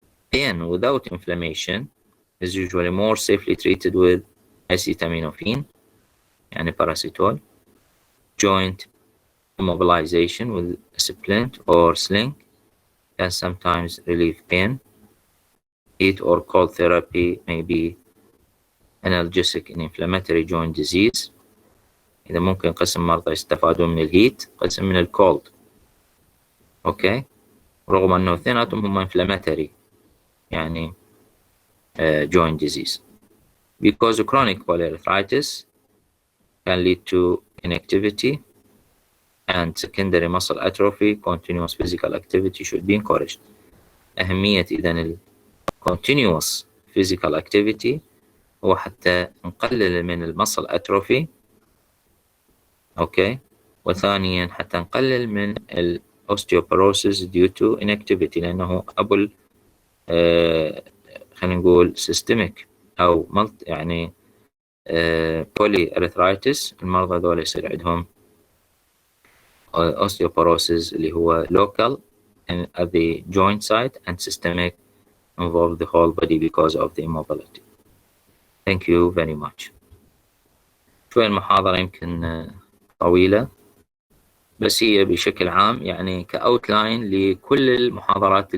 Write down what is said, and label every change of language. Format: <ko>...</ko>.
<en>Pain without inflammation is usually more safely treated with acetaminophen يعني paracetamol. Joint immobilization with a splint or sling can sometimes relieve pain. Heat or cold therapy may be analgesic in inflammatory joint disease.</en> <ar>إذا ممكن قسم مرضى يستفادون من الهيت، قسم من الكولد. أوكي، رغم أنه اثنيناتهم هم inflammatory يعني joint disease.</ar> <en>Because chronic polyarthritis can lead to inactivity and secondary muscle atrophy, continuous physical activity should be encouraged.</en> <ar>أهمية إذن</ar> <en>continuous physical activity</en> <ar>هو حتى نقلل من المسل atrophy. أوكي، وثانيا حتى نقلل من osteoporosis due to inactivity، لأنه أبو خلينا نقول systemic أو يعني polyarthritis المرضى دول يصير عندهم osteoporosis اللي هو</ar> <en>local and at the joint site and systemic involve the whole body because of the immobility. Thank you very much.</en> <ar>شوي المحاضرة يمكن طويلة بس هي بشكل عام يعني كأوتلاين لكل المحاضرات اللي</ar>